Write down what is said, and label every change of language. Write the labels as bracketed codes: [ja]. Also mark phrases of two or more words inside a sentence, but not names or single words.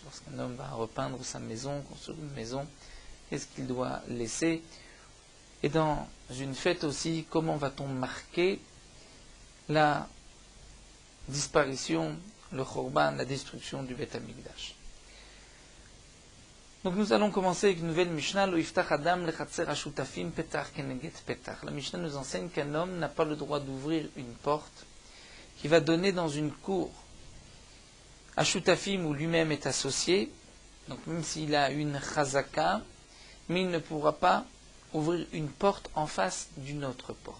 [fr] Lorsqu'un homme va repeindre sa maison, construire une maison, qu'est-ce qu'il doit laisser? Et dans une fête aussi, comment va-t-on marquer la disparition, le Chorban, la destruction du [he] בית המקדש? [fr] Donc nous allons commencer avec une nouvelle Mishnah, [he] לא יפתח אדם לחצר השותפים פתח כנגד פתח. [fr] La Mishnah nous enseigne qu'un homme n'a pas le droit d'ouvrir une porte qui va donner dans une cour à Shutafim où lui-même est associé, donc même s'il a une chazaka, mais il ne pourra pas ouvrir une porte en face d'une autre porte.